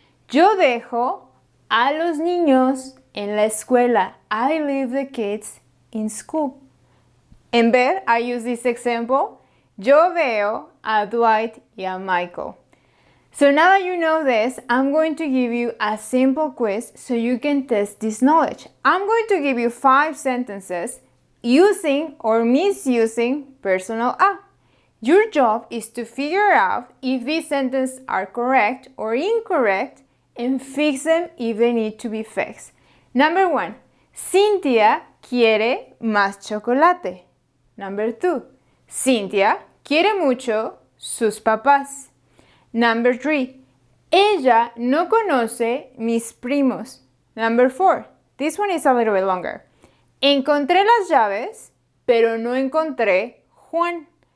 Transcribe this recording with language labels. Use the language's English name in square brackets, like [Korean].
[Spanish] Yo dejo a los niños en la escuela. [English] I leave the kids in school. [Spanish] En ver, [English] I use this example. [Spanish] Yo veo a Dwight y a Michael. [English] So now that you know this, I'm going to give you a simple quiz so you can test this knowledge. I'm going to give you 5 sentences using or misusing personal a. Your job is to figure out if these sentences are correct or incorrect and fix them if they need to be fixed. Number 1, [Spanish] Cynthia quiere más chocolate. [English] Number 2, [Spanish] Cynthia quiere mucho sus papás. [English] Number 3, [Spanish] ella no conoce mis primos. [English] Number 4, this one is a little bit longer. [Spanish] Encontré las llaves, pero no encontré Juan.